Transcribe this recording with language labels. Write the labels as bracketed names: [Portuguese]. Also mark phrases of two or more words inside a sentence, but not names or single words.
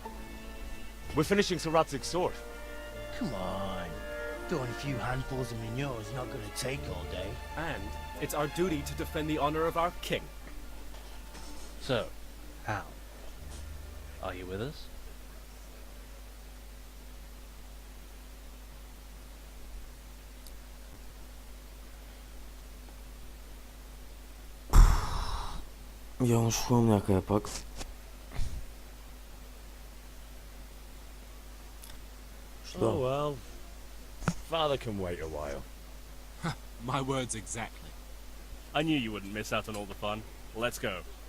[English] We're finishing Sir Radzig's sword. Come on. Throwing a few handfuls of manure is not going to take all day. And it's our duty to defend the honor of our king. So, Hal, are you with us? [Russian] Я ушел, [Bulgarian] някъде пак. [English] Oh well. Father can wait a while. My words exactly. I knew you wouldn't miss out on all the fun. Let's go.